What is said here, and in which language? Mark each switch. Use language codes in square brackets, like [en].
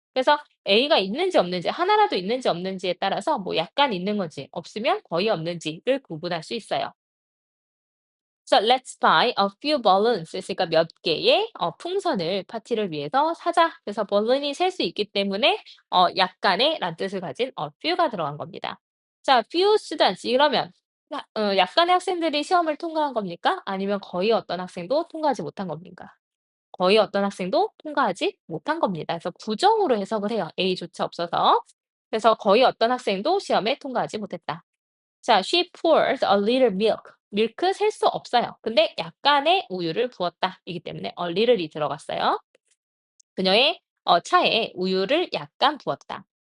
[ko] 그래서 a가 있는지 없는지, 하나라도 있는지 없는지에 따라서 뭐 약간 있는 건지, 없으면 거의 없는지를 구분할 수 있어요. [en] So let's buy a few balloons. [ko] 있으니까 몇 개의 풍선을 파티를 위해서 사자. 그래서 balloon이 셀 수 있기 때문에 약간의 란 뜻을 가진 a few가 들어간 겁니다. 자, [en] few students [ko] 이러면 약간의 학생들이 시험을 통과한 겁니까? 아니면 거의 어떤 학생도 통과하지 못한 겁니까? 거의 어떤 학생도 통과하지 못한 겁니다. 그래서 부정으로 해석을 해요. A조차 없어서. 그래서 거의 어떤 학생도 시험에 통과하지 못했다. [en] 자, she poured a little milk. [ko] 밀크 셀 수 없어요. 근데 약간의 우유를 부었다. 이기 때문에 a little이 들어갔어요. 그녀의 차에 우유를 약간 부었다.